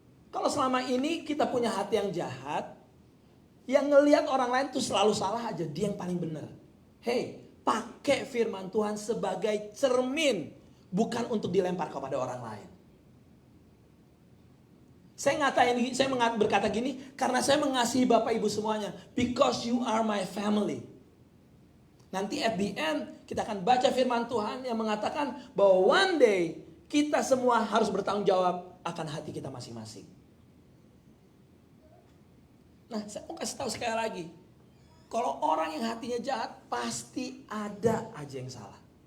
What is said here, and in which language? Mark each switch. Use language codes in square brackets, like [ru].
[id] Kalau selama ini kita punya hati yang jahat, yang ngelihat orang lain tuh selalu salah aja, dia yang paling benar. Hey, pakai firman Tuhan sebagai cermin, bukan untuk dilempar kepada orang lain. Saya berkata gini karena saya mengasihi Bapak Ibu semuanya. [en] Because you are my family. [id] Nanti [en] at the end [id] kita akan baca firman Tuhan yang mengatakan bahwa [en] one day [id] kita semua harus bertanggung jawab akan hati kita masing-masing. Nah saya mau kasih tahu sekali lagi. Kalau orang yang hatinya jahat pasti ada aja yang salah.